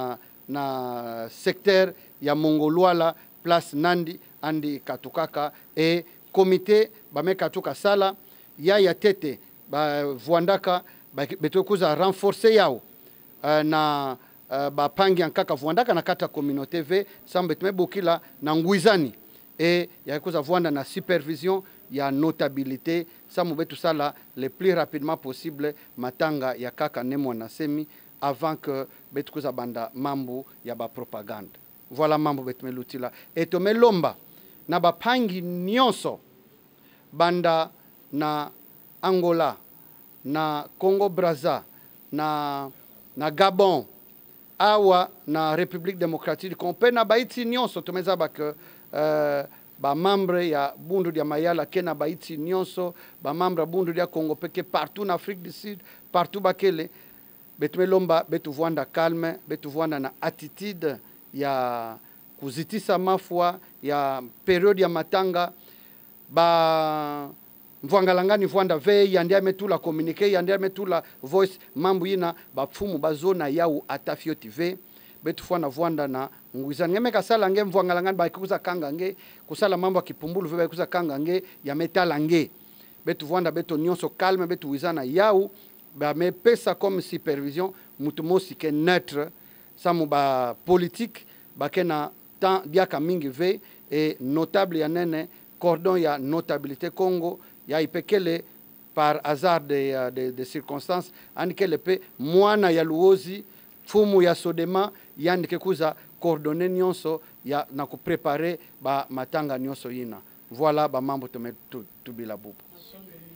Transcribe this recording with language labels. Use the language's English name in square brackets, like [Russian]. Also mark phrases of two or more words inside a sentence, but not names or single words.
[Kituba (Democratic Republic of Congo)] na secteur ya Mongolwala place Nandi andi katukaka et comité bamekatuka sala ya tete ba vwandaka beto kuza renforcer yao na ba pangi ankaka vwandaka na kata communauté ve sambe tumebukila na nguizani et ya kuza vwanda na supervision ya notabilité samu betu sala [French] le plus rapidement possible [Kituba (Democratic Republic of Congo)] matanga ya kaka nemo na semi [French] avant que [Kituba (Democratic Republic of Congo)] betu kuza banda mambu ya ba propagande voilà mambu betu melutila et to melomba na ba pangi nyonso banda na Angola, na Congo Brazza, na Gabon, awa na [French] République démocratique du Congo, [Kituba (Democratic Republic of Congo)] na baiti nyonso tumezaba ke ba membre ya bundu dia mayala kena baiti nyonso, ba membre bundu dia Congo peke [French] partout en Afrique du Sud, [Kituba (Democratic Republic of Congo)] partout bakele betu melomba betu vwanda calme, betu vwanda na attitude ya kuzitisa mafwa ya periode ya matanga ba mvwangalangani vwanda ve yandia metula communiquer yandia metula voice mambu yina bafumu bazona yau atafioti ve betu fwana vwanda na nguizani ngeme kasala nge mvwangalangani ba kuza kanga nge kusala mambo akipumbulu ve ba kuza kanga nge ya metala nge betu vwanda betu nyonso calme betu wizana yau ba me pesa comme supervision mutu mosi ke neutre samu ba politique ba kena tant diaka mingi ve et notable ya nene cordon ya notabilité Congo ya ipekele [French] par hasard de circonstances [Kituba (Democratic Republic of Congo)] andikele pe mwana ya luozi fumu ya sodema yandike kuza coordonner nyonso ya na ko préparer ba matanga nyonso yina voilà ba mambo tubila bubu.